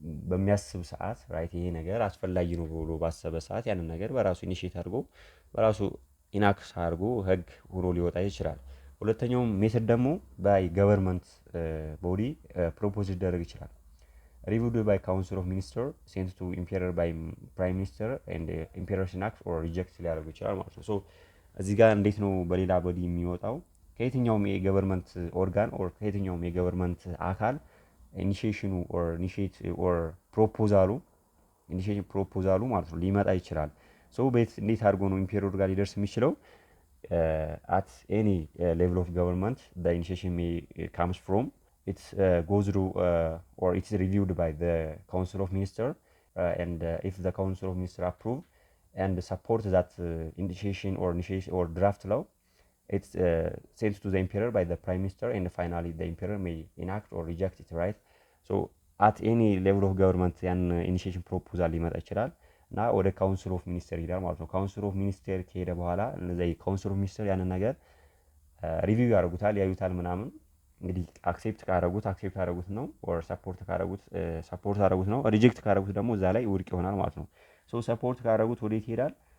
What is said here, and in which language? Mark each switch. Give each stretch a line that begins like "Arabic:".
Amharic: በሚያስብ ሰዓት ራይት ይሄ ነገር አስፈላጊ ነው ብሎ ባሰበ ሰዓት ያንን ነገር በራሱ ኢኒሺዬት አድርጎ በራሱ ኢናክስ አድርጎ ህግ ሆኖ ሊወጣ ይችላል። ሁለተኛው ሜተድ ደግሞ ባይ ገቨርንመንት ቦዲ ፕሮፖዝ ሊደረግ ይችላል። ሪቪውድ ባይ ካውንስል ኦፍ ሚኒስተር ሴንት ቱ ኢምፔረር ባይ ፕራይም ሚኒስተር ኤንድ ኢምፔረርስ ኢናክት ኦር ሪጀክት ሊያደርጉ ይችላል ማለት ነው። ሶ እዚህ ጋር እንዴት ነው በሌላ ቦዲ የሚወጣው? ከየትኛውም የገቨርንመንት ኦርጋን ኦር ከየትኛውም የገቨርንመንት አካል ኢኒሺዬሽኑ ኦር ኢኒሺዬት ኦር ፕሮፖዛሉ ኢኒሺዬሽን ፕሮፖዛሉ ማለት ነው ሊመጣ ይችላል። ሶ እንዴት አድርጎ ነው ኢምፔረር ጋር ሊደርስ የሚችለው?
English: at any level of government the initiation may comes from it's goes through or it's reviewed by the council of minister and if the council of minister approve and support that initiation or draft law it's sent to the emperor by the prime minister and finally the emperor may enact or reject it right. So at any level of government
Amharic: yan initiation proposal ሊመጣ ይችላል እና ወደ ካውንስል ኦፍ ሚኒስተር ይሄዳል ማለት ነው። ካውንስል ኦፍ ሚኒስተር ከሄደ በኋላ እነዚህ ካውንስል ኦፍ ሚኒስተር ያንን ነገር ሪቪው ያደርጉታል፣ ያዩታል ምናምን። እንግዲህ አክሴፕት ካደረጉት ነው ኦር ሰፖርት ካደረጉት ነው። ሪጀክት ካደረጉት ደግሞ እዛ ላይ ውድቅ ይሆናል ማለት ነው። ሶ ሰፖርት ካደረጉት ወዴት ይሄዳል?